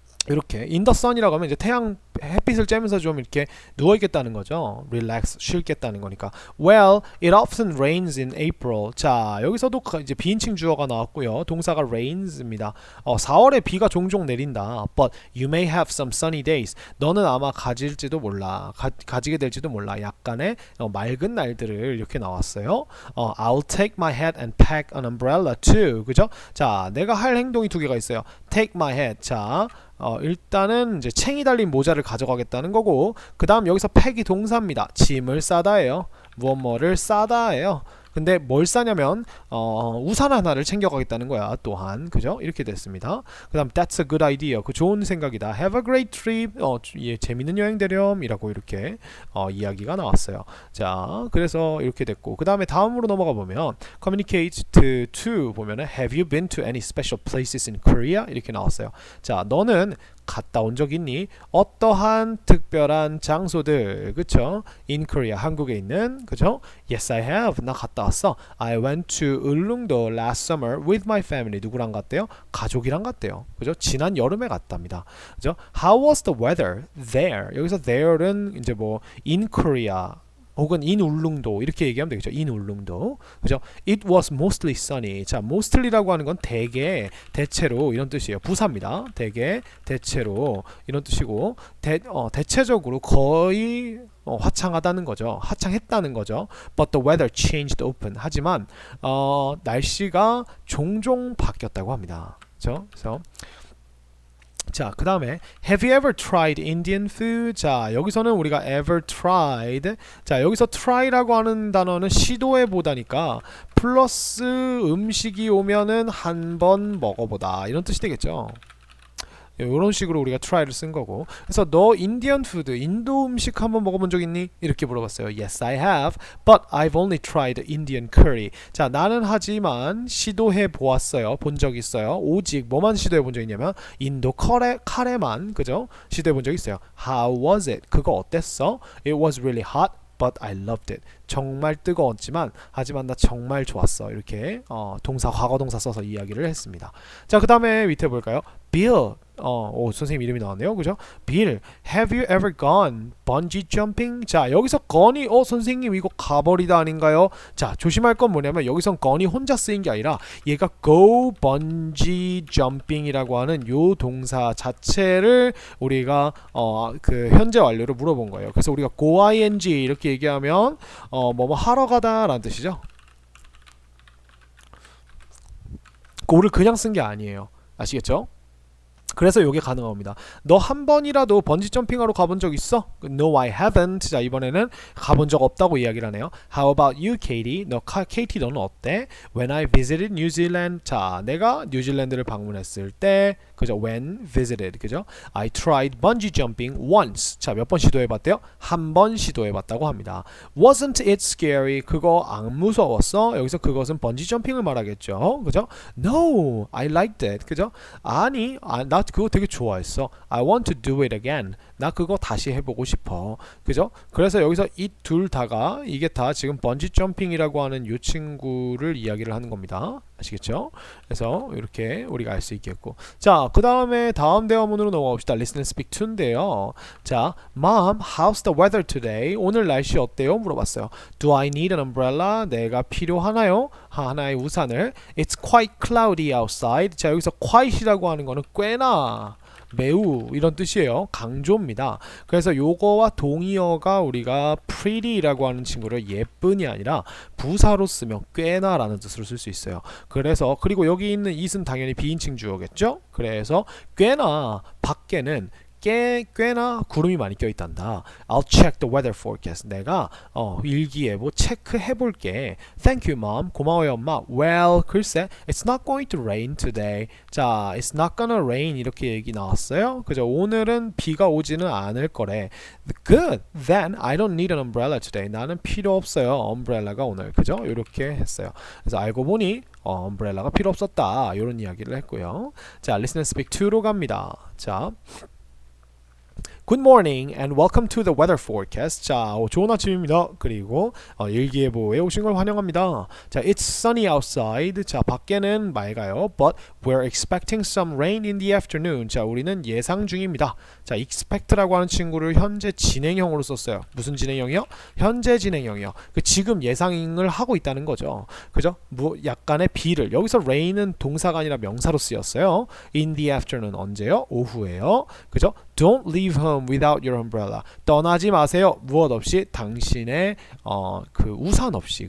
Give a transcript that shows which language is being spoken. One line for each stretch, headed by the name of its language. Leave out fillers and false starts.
Korean: 이렇게
English: in the sun
Korean: 이라고 하면 이제 태양 햇빛을 쬐면서 좀 이렇게 누워 있겠다는 거죠. relax 쉬겠다는 거니까.
English: Well, it often rains in April.
Korean: 자, 여기서도 이제 비인칭 주어가 나왔고요. 동사가 rains입니다. 4월에 비가 종종 내린다.
English: But you may have some sunny days.
Korean: 너는 아마 가지게 될지도 몰라. 약간의 맑은 날들을 이렇게 나왔어요.
English: I'll take my hat and pack an umbrella too.
Korean: 그죠? 자, 내가 할 행동이 두 개가 있어요.
English: Take my hat.
Korean: 자, 일단은 이제 챙이 달린 모자를 가져가겠다는 거고 그 다음 여기서 팩이 동사입니다. 짐을 싸다예요. 무엇뭐를 싸다예요. 근데 뭘 싸냐면 우산 하나를 챙겨가겠다는 거야. 또한 그죠? 이렇게 됐습니다. 그 다음
English: that's a good idea.
Korean: 그 좋은 생각이다.
English: Have a great trip.
Korean: 예, 재밌는 여행 되렴이라고 이렇게 이야기가 나왔어요. 자, 그래서 이렇게 됐고 그 다음에 다음으로 넘어가 보면 communicate to 보면은
English: have you been to any special places in Korea?
Korean: 이렇게 나왔어요. 자, 너는 갔다 온 적 있니? 어떠한 특별한 장소들, 그쵸?
English: In Korea,
Korean: 한국에 있는, 그쵸?
English: Yes, I have.
Korean: 나 갔다 왔어.
English: I went to 울릉도 last summer with my family.
Korean: 누구랑 갔대요? 가족이랑 갔대요. 그죠? 지난 여름에 갔답니다. 그죠?
English: How was the weather there?
Korean: 여기서 there는 이제 뭐 in Korea. 혹은 in 울릉도 이렇게 얘기하면 되겠죠.
English: in 울릉도. 그죠? It was mostly sunny.
Korean: 자, mostly라고 하는 건 대개, 대체로 이런 뜻이에요. 부사입니다. 대개, 대체로 이런 뜻이고 대체적으로 거의 화창하다는 거죠. 화창했다는 거죠.
English: But the weather changed often.
Korean: 하지만 날씨가 종종 바뀌었다고 합니다. 그죠? 그래서 자, 그 다음에
English: Have you ever tried Indian food?
Korean: 자, 여기서는 우리가 ever tried. 자, 여기서 try라고 하는 단어는 시도해 보다니까 플러스 음식이 오면은 한 번 먹어보다 이런 뜻이 되겠죠. 이런 식으로 우리가 try를 쓴 거고. 그래서 너 인디언 푸드, 인도 음식 한번 먹어본 적 있니? 이렇게 물어봤어요.
English: Yes, I have, but I've only tried Indian curry.
Korean: 자, 나는 하지만 시도해 보았어요. 본 적 있어요. 오직 뭐만 시도해 본 적 있냐면 인도 카레만, 그죠? 시도해 본 적 있어요.
English: How was it?
Korean: 그거 어땠어?
English: It was really hot, but I loved it.
Korean: 정말 뜨거웠지만 하지만 나 정말 좋았어. 이렇게 동사 과거 동사 써서 이야기를 했습니다. 자, 그다음에 밑에 볼까요?
English: Bill.
Korean: 선생님 이름이 나왔네요. 그죠?
English: Bill, have you ever gone bungee jumping?
Korean: 자, 여기서 gone이 선생님 이거 가버리다 아닌가요? 자, 조심할 건 뭐냐면 여기선 gone이 혼자 쓰인 게 아니라 얘가 go bungee jumping이라고 하는 요 동사 자체를 우리가 그 현재 완료로 물어본 거예요. 그래서 우리가 go ing 이렇게 얘기하면 뭐뭐 하러 가다라는 뜻이죠. go를 그냥 쓴 게 아니에요. 아시겠죠? 그래서 이게 가능한 겁니다. 너 한 번이라도 번지 점핑하러 가본 적 있어?
English: No, I haven't.
Korean: 자, 이번에는 가본 적 없다고 이야기를 하네요.
English: How about you, Katie? Katie
Korean: 너는 어때?
English: When I visited New Zealand.
Korean: 자, 내가 뉴질랜드를 방문했을 때, 그죠?
English: When visited, 그죠? I tried bungee jumping once.
Korean: 자, 몇 번 시도해봤대요? 한 번 시도해봤다고 합니다.
English: Wasn't it scary?
Korean: 그거 안 무서웠어? 여기서 그것은 번지 점핑을 말하겠죠, 그죠?
English: No, I liked it. 그죠?
Korean: 아니, 나 그거 되게 좋아했어.
English: I want to do it again.
Korean: 나 그거 다시 해보고 싶어. 그죠? 그래서 여기서 이 둘 다가 이게 다 지금 번지 점핑이라고 하는 이 친구를 이야기를 하는 겁니다. 아시겠죠? 그래서 이렇게 우리가 알 수 있겠고. 자, 그 다음에 다음 대화문으로 넘어갑시다.
English: Listen and speak to인데요. 자, Mom, how's the weather today?
Korean: 오늘 날씨 어때요? 물어봤어요.
English: Do I need an umbrella?
Korean: 내가 필요하나요? 하나의 우산을.
English: It's quite cloudy outside.
Korean: 자, 여기서 quite이라고 하는 거는 꽤나 매우 이런 뜻이에요. 강조입니다. 그래서 요거와 동의어가 우리가 pretty라고 하는 친구를 예쁜이 아니라 부사로 쓰면 꽤나 라는 뜻으로 쓸 수 있어요. 그래서 그리고 여기 있는 it은 당연히 비인칭 주어겠죠. 그래서 꽤나 밖에는 꽤나 구름이 많이 껴있단다.
English: I'll check the weather forecast.
Korean: 내가 일기예보 체크해볼게.
English: Thank you, mom.
Korean: 고마워요, 엄마.
English: Well,
Korean: 글쎄,
English: it's not going to rain today.
Korean: 자, it's not gonna rain 이렇게 얘기 나왔어요. 그죠? 오늘은 비가 오지는 않을 거래.
English: Good. Then I don't need an umbrella today.
Korean: 나는 필요 없어요. umbrel라가 오늘. 그죠? 이렇게 했어요. 그래서 알고 보니 umbrel라가 필요 없었다. 이런 이야기를 했고요.
English: 자, listen and speak to
Korean: 로 갑니다.
English: 자, Good morning and welcome to the weather forecast.
Korean: 자, 좋은 아침입니다. 그리고 일기예보에 오신 걸 환영합니다. 자,
English: it's sunny outside.
Korean: 자, 밖에는 맑아요.
English: But we're expecting some rain in the afternoon.
Korean: 자, 우리는 예상 중입니다. 자, expect라고 하는 친구를 현재 진행형으로 썼어요. 무슨 진행형이요? 현재 진행형이요. 그 지금 예상을 하고 있다는 거죠. 그죠? 약간의 비를. 여기서 rain은 동사가 아니라 명사로 쓰였어요.
English: In the afternoon
Korean: 언제요? 오후에요. 그죠?
English: Don't leave home without your umbrella.
Korean: 떠나지 마세요. 무엇 없이 당신의 그 우산 없이.